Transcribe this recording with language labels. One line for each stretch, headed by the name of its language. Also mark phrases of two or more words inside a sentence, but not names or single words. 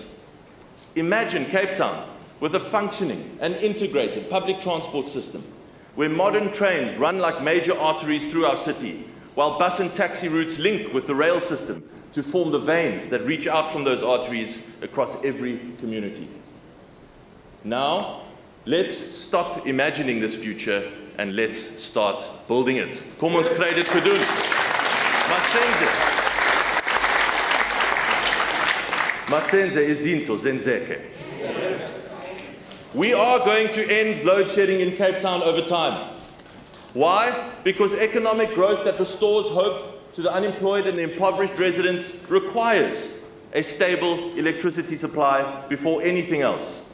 English: Imagine Cape Town with a functioning and integrated public transport system where modern trains run like major arteries through our city, while bus and taxi routes link with the rail system to form the veins that reach out from those arteries across every community. Now, let's stop imagining this future and let's start building it.
Afrikaans: Kom ons kry dit gedoen.
Xhosa: Masenze izinto zenzeke.
English: We are going to end load shedding in Cape Town over time. Why? Because economic growth that restores hope to the unemployed and the impoverished residents requires a stable electricity supply before anything else.